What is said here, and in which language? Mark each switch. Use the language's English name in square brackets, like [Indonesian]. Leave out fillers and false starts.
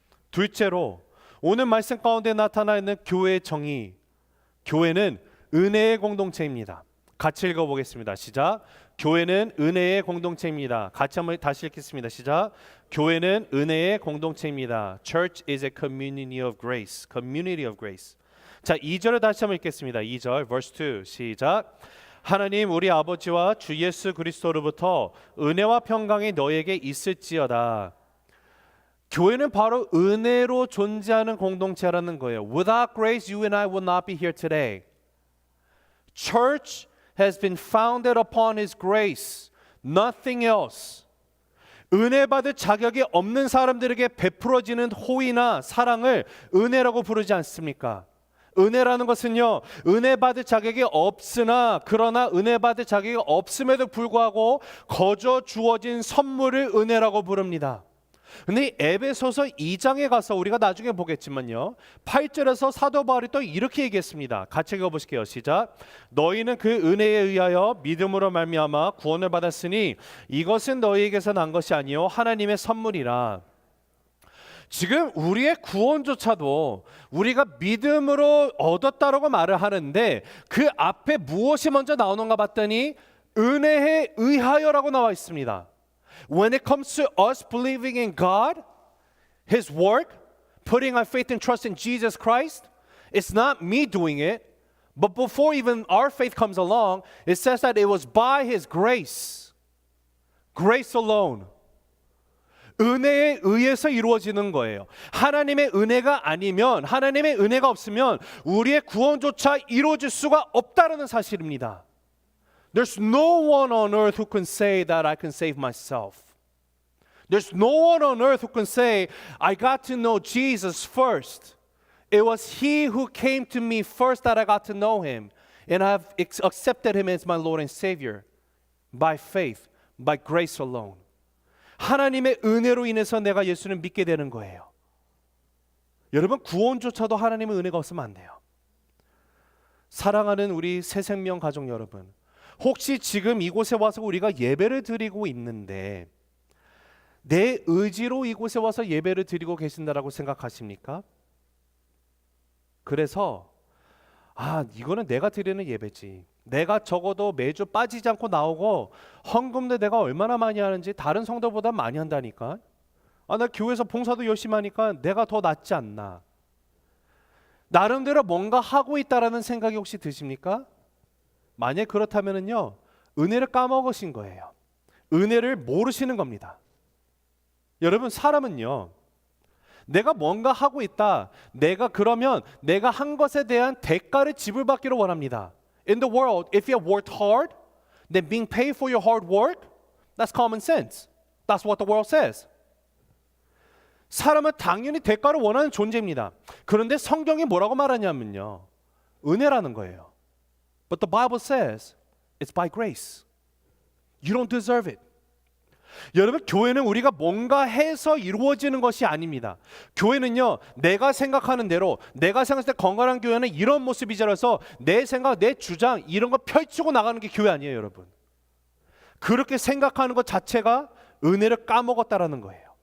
[Korean] 둘째로, 오늘 말씀 가운데 나타나 있는 교회의 정의, 교회는 은혜의 공동체입니다. 같이 읽어보겠습니다. 시작. 교회는 은혜의 공동체입니다. 같이 한번 다시 읽겠습니다. 시작. 교회는 은혜의 공동체입니다. [English] Church is a community of grace. Community of grace. [Korean] 자, 2절을 다시 한번 읽겠습니다. 2절, [English] verse 2. [Korean] 시작. 하나님 우리 아버지와 주 예수 그리스도로부터 은혜와 평강이 너에게 있을지어다. 교회는 바로 은혜로 존재하는 공동체라는 거예요. [English] Without grace, you and I would not be here today. Church has been founded upon His grace, nothing else. [Korean] 은혜 받을 자격이 없는 사람들에게 베풀어지는 호의나 사랑을 은혜라고 부르지 않습니까? 은혜라는 것은요, 은혜 받을 자격이 없으나 그러나 은혜 받을 자격이 없음에도 불구하고 거저 주어진 선물을 은혜라고 부릅니다. 근데 에베소서 2장에 가서 우리가 나중에 보겠지만요, 8절에서 사도 바울이 또 이렇게 얘기했습니다. 같이 읽어보실게요. 시작. 너희는 그 은혜에 의하여 믿음으로 말미암아 구원을 받았으니 이것은 너희에게서 난 것이 아니요 하나님의 선물이라. 지금 우리의 구원조차도 우리가 믿음으로 얻었다라고 말을 하는데 그 앞에 무엇이 먼저 나오는가 봤더니 은혜에 의하여라고 나와 있습니다. [English] When it comes to us believing in God, His work, putting our faith and trust in Jesus Christ, it's not me doing it, but before even our faith comes along, it says that it was by His grace, grace alone. [Korean] 은혜에 의해서 이루어지는 거예요. 하나님의 은혜가 아니면, 하나님의 은혜가 없으면 우리의 구원조차 이루어질 수가 없다는 사실입니다. [English] There's no one on earth who can say that I can save myself. There's no one on earth who can say I got to know Jesus first. It was He who came to me first that I got to know Him. And I've accepted Him as my Lord and Savior. By faith, by grace alone. [Korean] 하나님의 은혜로 인해서 내가 예수를 믿게 되는 거예요. 여러분, 구원조차도 하나님의 은혜가 없으면 안 돼요. 사랑하는 우리 새생명 가족 여러분, 혹시 지금 이곳에 와서 우리가 예배를 드리고 있는데 내 의지로 이곳에 와서 예배를 드리고 계신다라고 생각하십니까? 그래서 이거는 내가 드리는 예배지, 내가 적어도 매주 빠지지 않고 나오고 헌금도 내가 얼마나 많이 하는지 다른 성도보다 많이 한다니까, 나 교회에서 봉사도 열심히 하니까 내가 더 낫지 않나, 나름대로 뭔가 하고 있다라는 생각이 혹시 드십니까? 만약 그렇다면요, 은혜를 까먹으신 거예요. 은혜를 모르시는 겁니다. 여러분, 사람은요, 내가 뭔가 하고 있다, 그러면 내가 한 것에 대한 대가를 지불받기를 원합니다. [English] In the world, if you have worked hard, then being paid for your hard work, that's common sense. That's what the world says. [Korean] 사람은 당연히 대가를 원하는 존재입니다. 그런데 성경이 뭐라고 말하냐면요, 은혜라는 거예요. [English] But the Bible says it's by grace. You don't deserve it. [Korean] 여러분, 교회는 우리가 뭔가 해서 이루어지는 것이 아닙니다. 교회는요, 내가 생각하는 대로, 내가 생각할 때 건강한 교회는 이런 모습이라서 내 생각, 내 주장 이런 거 펼치고 나가는 게 교회 아니에요, 여러분. 그렇게 생각하는 것 자체가 은혜를 까먹었다라는 거예요.